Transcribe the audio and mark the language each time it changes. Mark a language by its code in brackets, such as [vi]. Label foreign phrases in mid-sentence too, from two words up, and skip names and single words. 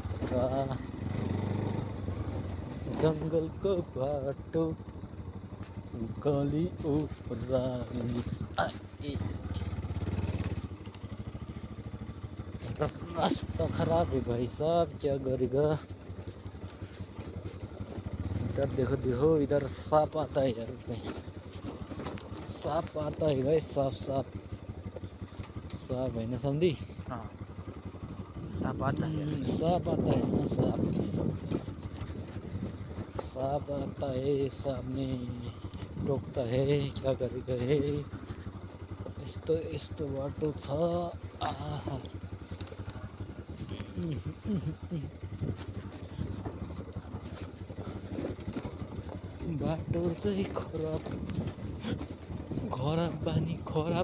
[ne] जङ्गलको बाटो उकाली ओराली आए। [hi] रास्ता खराब है भाई साहब, क्या करेगा। इधर देखो देखो, इधर सांप आता है यार, इसमें सांप आता है भाई, सांप सांप सांप है ना समझी। हाँ सांप आता है। सांप आता है ना, सांप सांप आता है, सांप ने टोकता है, क्या करेगा है। [ne] यस्तो बाटो छ। आहा बाटो चाहिँ खराब, खराब बानी खराब।